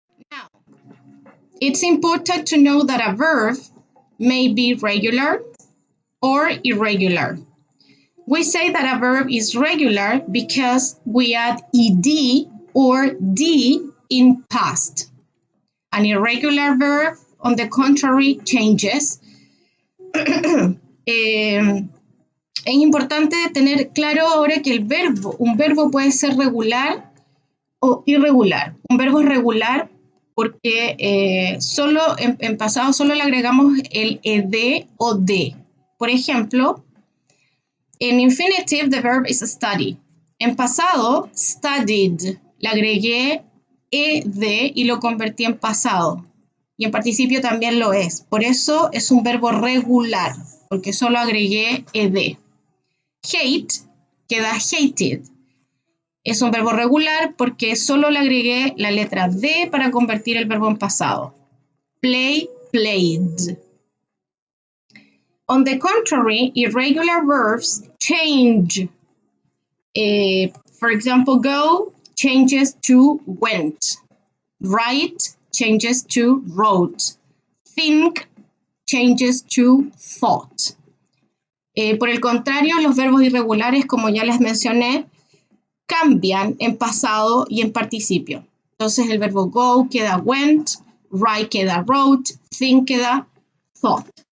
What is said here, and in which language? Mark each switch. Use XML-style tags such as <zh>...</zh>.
<en>Now, it's important to know that a verb may be regular or irregular. We say that a verb is regular because we add ed or d in past. An irregular verb, on the contrary, changes.</en> <es>Es importante tener claro ahora que un verbo puede ser regular o irregular. Un verbo es regular porque solo en pasado solo le agregamos el ed o de. Por ejemplo, en</es> <en>infinitive, the verb is study.</en> <es>En pasado, studied. Le agregué ed y lo convertí en pasado. Y en participio también lo es. Por eso es un verbo regular, porque solo agregué ed. Hate queda hated. Es un verbo regular porque solo le agregué la letra D para convertir el verbo en pasado.</es> <en>Play, played. On the contrary, irregular verbs change. For example, go changes to went. Write changes to wrote. Think changes to thought.</en> <es>Por el contrario, los verbos irregulares, como ya les mencioné, cambian en pasado y en participio. Entonces el verbo go queda went, write queda wrote, think queda thought.</es>